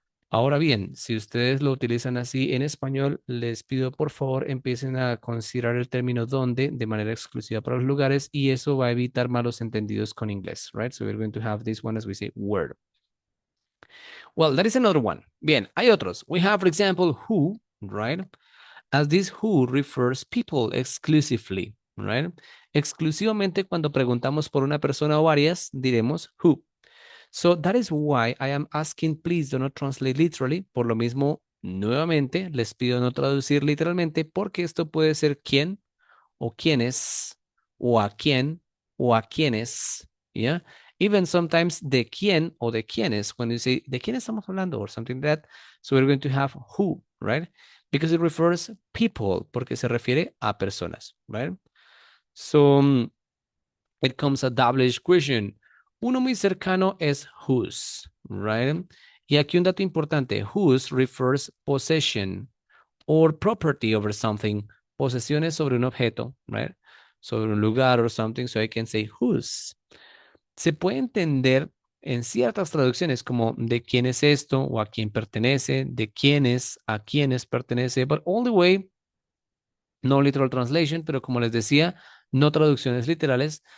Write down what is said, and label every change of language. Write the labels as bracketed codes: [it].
[es] Ahora bien, si ustedes lo utilizan así en español, les pido por favor empiecen a considerar el término donde de manera exclusiva para los lugares y eso va a evitar malos entendidos con inglés, right? [en] So we're going to have this one as we say where. Well, that is another one. [es] Bien, hay otros. [en] We have, for example, who, right? As this who refers people exclusively, right? [es] Exclusivamente cuando preguntamos por una persona o varias, diremos who. [en] So that is why I am asking, please do not translate literally. [es] Por lo mismo, nuevamente, les pido no traducir literalmente porque esto puede ser quién o quiénes o a quién o a quiénes, ¿ya? [en] Even sometimes [es] de quién o de quiénes, [en] when you say [es] de quién estamos hablando [en] or something like that, so we're going to have who, right? Because it refers people, [es] porque se refiere a personas, [en] right? So it comes a double-edged question. [es] Uno muy cercano es whose, right? Y aquí un dato importante, [en] whose refers possession or property over something, [es] posesiones sobre un objeto, right? Sobre un lugar [en] or something, [es] so I can say whose. Se puede entender en ciertas traducciones como de quién es esto o a quién pertenece, de quiénes a quiénes pertenece, [en] but all the way no literal translation, [es] pero como les decía, no traducciones literales.